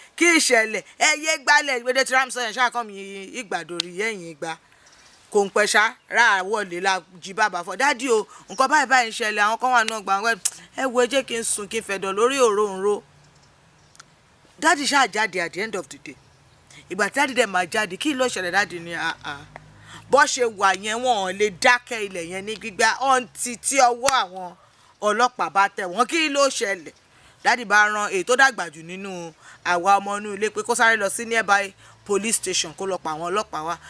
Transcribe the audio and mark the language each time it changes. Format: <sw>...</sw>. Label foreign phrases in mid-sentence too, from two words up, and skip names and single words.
<yo>Kí ìṣẹ̀lẹ̀? Ẹ yé gbálẹ̀, ìgbéde tí Ramson yẹn ṣáà kàn mí ìgbà dorí yẹ́yìn ìgbà. Kò ń pẹ́ ṣá, rà á wọlé la jí bàbá fọ́. "Dádì o, nǹkan báyìí báyìí ń ṣẹlẹ̀, àwọn kan wà nínú ọgbà wọn. Ẹ wo, ẹ jẹ́ kí n sùn, kí n fẹ̀dọ̀ lórí òróǹro." Dádì ṣáà jáde</yo> <en>at the end of the day.</en> <yo>Ìgbà tí dádì dẹ̀ máa jáde, kí ló ṣẹlẹ̀ dádì ni? Ah, ah. Bó ṣe wà yẹn, wọn ò lè dákẹ́ ilẹ̀ yẹn ní gbígbá until tí ọwọ́ àwọn ọlọ́pàá bá tẹ̀ wọ́n. Kí ló ṣẹlẹ̀? Dádì bá rán èyí tó dàgbà jù nínú àwa ọmọ inú ilé pé kó sáré lọ sí</yo> <en>nearby police station</en> <yo>kó lọ pa àwọn ọlọ́pàá wá.</yo>